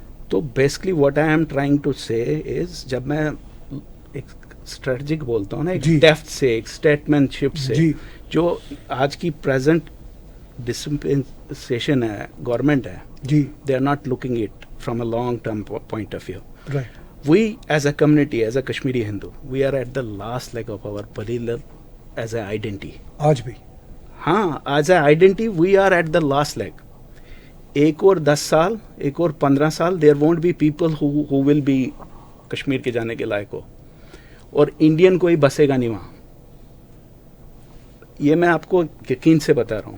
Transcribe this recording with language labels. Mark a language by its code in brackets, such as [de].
[en] तो basically what I am trying to say is, [hi] जब मैं एक स्ट्रेटजिक बोलता हूँ ना, एक डेफ्थ से, एक स्टेटमैनशिप से, जो आज की प्रेजेंट डिस्पेंसेशन है, गवर्नमेंट है, [en] They are not looking it from a long term point of view. We as a community, as a Kashmiri Hindu, we are at the last leg of our parallel as an identity. [hi] आज भी [en] हाँ, as an identity we are at the last leg. [hi] एक और 10 साल, एक और 15 साल, [en] there won't be people who will be [hi] Kashmir के जाने के लायक हो, और इंडियन कोई बसेगा नहीं वहाँ. ये मैं आपको यकीन से बता रहा हूँ.